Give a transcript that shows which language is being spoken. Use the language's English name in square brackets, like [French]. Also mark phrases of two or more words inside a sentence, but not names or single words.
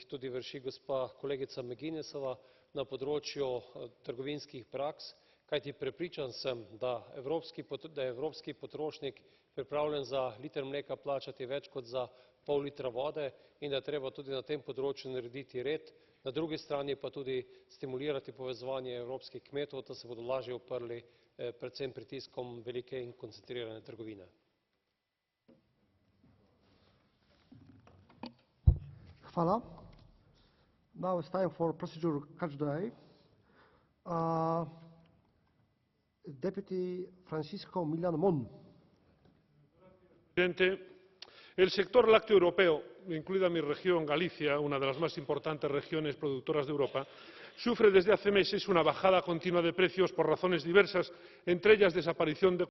[Slovenian] tudi vrši gospa kolegica McGuinnessova na področju trgovinskih praks, kajti prepričan sem, da je evropski potrošnik pripravljen za liter mleka plačati več kot za pol litra vode in da je treba tudi na tem področju narediti red, na drugi strani pa tudi stimulirati povezovanje evropskih kmetov, da se bodo lažje uprli predvsem pritiskom velike in koncentrirane trgovine. Hvala. [English] Now it's time for procedure catch the eye. Deputy Francisco Milán Mon. [Spanish] Presidente, el sector lácteo europeo, incluida mi región, Galicia, una de las más importantes regiones productoras de Europa, sufre desde hace meses una bajada continua de precios por razones diversas, entre ellas desaparición de